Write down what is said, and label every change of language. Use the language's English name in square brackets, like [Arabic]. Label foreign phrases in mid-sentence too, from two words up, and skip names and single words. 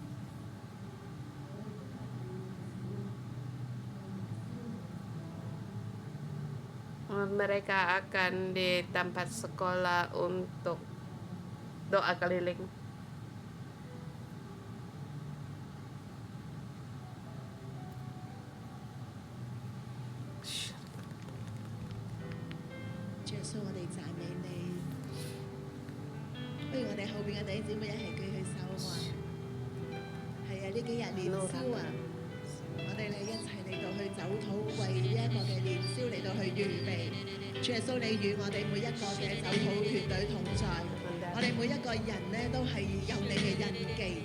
[Indonesian] Mereka akan di tempat sekolah untuk doa keliling. [Cantonese] Yesus，我哋讚美你。不如我哋後邊嘅弟兄姊妹一齊舉起手啊嘛！係啊，呢幾日年宵啊，我哋嚟一齊嚟到去走土，為呢一個嘅年宵嚟到去預備。主耶穌，你與我哋每一個嘅走土團隊同在，我哋每一個人呢都係有你嘅印記。